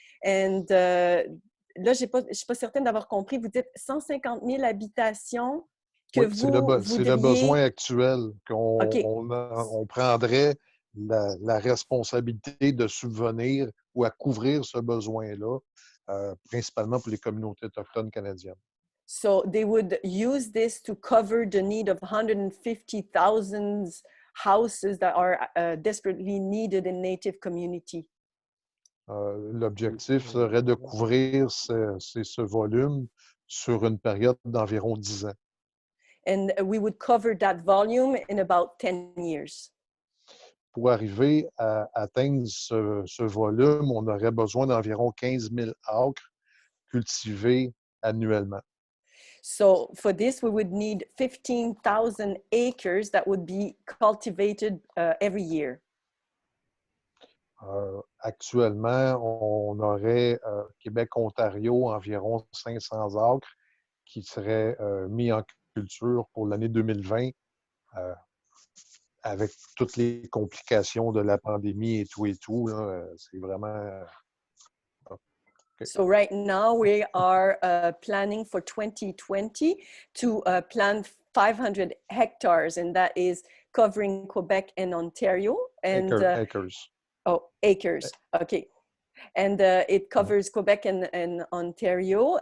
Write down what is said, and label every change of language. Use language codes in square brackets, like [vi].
[en] And [fr] là, je ne suis pas certaine d'avoir compris, vous dites 150 000 habitations que oui, vous voudriez... C'est le besoin actuel qu'on prendrait la responsabilité de subvenir ou à couvrir ce besoin-là, principalement pour les communautés autochtones canadiennes. [en] So they would use this to cover the need of 150,000 houses that are desperately needed in native community. [fr] L'objectif serait de couvrir ce volume sur une période d'environ 10 ans. [en] And we would cover that volume in about 10 years. [fr] Pour arriver à atteindre ce volume, on aurait besoin d'environ 15 000 acres cultivés annuellement. [en] So for this, we would need 15,000 acres that would be cultivated every year. [fr] Actuellement, on aurait Québec-Ontario environ 500 acres qui seraient mis en culture pour l'année 2020 avec toutes les complications de la pandémie et tout. C'est vraiment... [en] Okay. So right now we are planning for 2020 to plant 500 hectares, and that is covering Quebec and Ontario. And acres. Oh, acres. Okay. And it covers Quebec and Ontario.